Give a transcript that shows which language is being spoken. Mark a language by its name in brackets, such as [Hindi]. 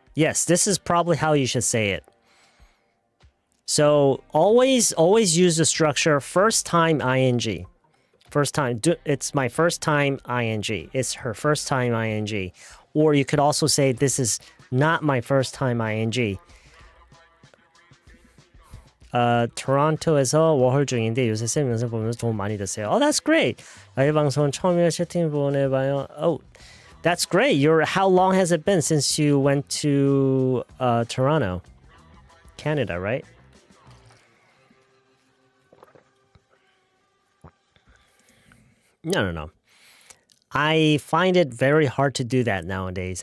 [English] Yes, this is probably how you should say it. So always use the structure first time ing. First time. It's my first time ing. It's her first time ing. Or you could also say this is not my first time ing. [Korean] 토론토에서 워홀 중인데 요새 쌤 영상 보면서 도움 많이 됐어요. [English] Oh, that's great. [Korean] 라이브 방송은 처음이라 채팅 보내봐요. [English] Oh, that's great. How long has it been since you went to Toronto, Canada, right? No. I find it very hard to do that nowadays.